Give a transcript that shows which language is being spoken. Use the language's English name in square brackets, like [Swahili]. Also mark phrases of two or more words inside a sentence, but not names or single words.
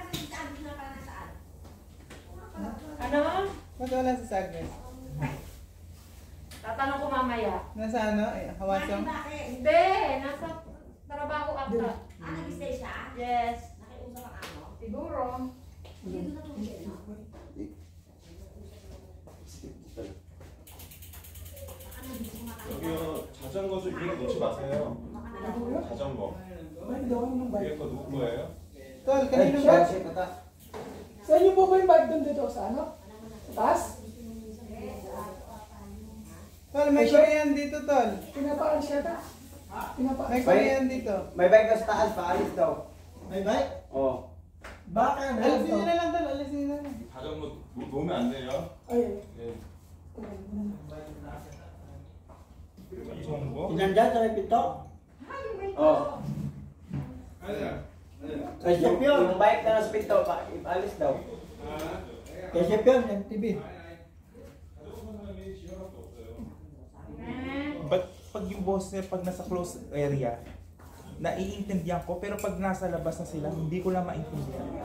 [Filipino] Ano? Bakit wala si Agnes? Tatanong ko mamaya. Nasa ano? Hawasong? Hindi, nasa trabaho ata. Nag-stay siya? Yes. Nakiusap ang ano? Siguro. Dito na tulog no? [Korean] 여기요 자전거 좀 위에 놓지 마세요. 자전거. [Filipino] Ay, daw yung [Korean] 위에 거 누구 거예요? [Filipino] Tol, kanino ba? Sa inyo po ba yung bike doon dito sa ano? Sa taas? Tol, may Korean dito, Tol. Pinapaalis yata? Pinapaalis. May Korean dito. May bike ka sa taas, paalis daw. May bike? Oo. Baka na. Alisin nyo na lang, Tol. Alisin nyo na lang. [Korean] 자전거 놓으면 안 돼요. [Filipino] Ay, [Korean] 예. 좋은 거? [Filipino] Ilan dyan sa may pinto? Oo. [Korean] 아니야. [Filipino] Kay Chef yun. Yung bike na nasa pinto, ipaalis daw. Kay Chef yun, MTV. Pag yung boss niya, pag nasa [English] close area, [Filipino] naiintindihan ko, pero pag nasa labas na sila, hindi ko lang maintindihan.